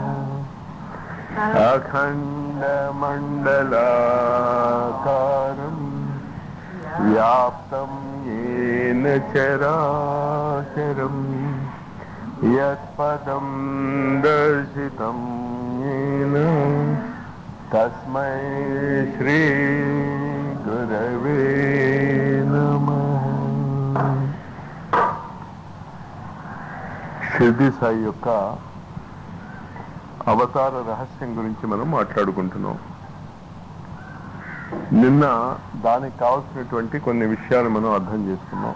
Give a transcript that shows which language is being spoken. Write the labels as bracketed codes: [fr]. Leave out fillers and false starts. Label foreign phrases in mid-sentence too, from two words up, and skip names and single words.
[sa] अखण्डमण्डलाकारम् व्याप्तं येन चराचरं यत्पदं दर्शितं येन तस्मै श्री गुरवे नमः। [te] షిర్డీ సాయి యొక్క అవతార రహస్యం గురించి మనం మాట్లాడుకుంటున్నాం. నిన్న దానికి కావాల్సినటువంటి కొన్ని విషయాలు మనం అర్థం చేసుకున్నాం.